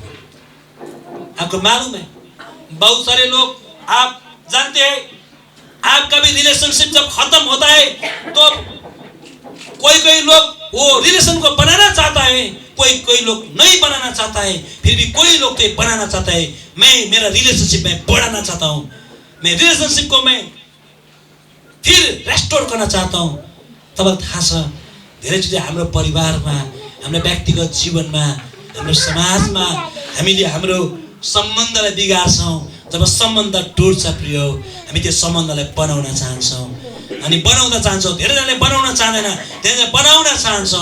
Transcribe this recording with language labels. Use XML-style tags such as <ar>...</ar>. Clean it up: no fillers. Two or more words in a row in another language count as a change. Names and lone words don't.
<hi>आपको मालूम है, बहुत सारे लोग, आप जानते हैं, आपका भी रिलेशनशिप जब खत्म होता है तो कोई लोग वो रिलेशन को बनाना चाहता है, कोई लोग नहीं बनाना चाहता है, फिर भी कोई लोग तो बनाना चाहता है। मैं मेरा रिलेशनशिप में बढ़ाना चाहता हूँ, मैं रिलेशनशिप को मैं फिर रेस्टोर गर्न चाहता हूँ।</hi> <ne>तपाईँलाई थाहा छ धेरैचोटि हाम्रो परिवारमा, हाम्रो व्यक्तिगत जीवनमा, हाम्रो समाजमा हामीले हाम्रो सम्बन्धलाई बिगार्छौँ। जब सम्बन्ध टुट्छ प्रिय, हामी त्यो सम्बन्धलाई बनाउन चाहन्छौँ। अनि बनाउन चाहन्छौँ, धेरैजनाले बनाउन चाहँदैन, धेरैजनाले बनाउन चाहन्छौँ।</ne>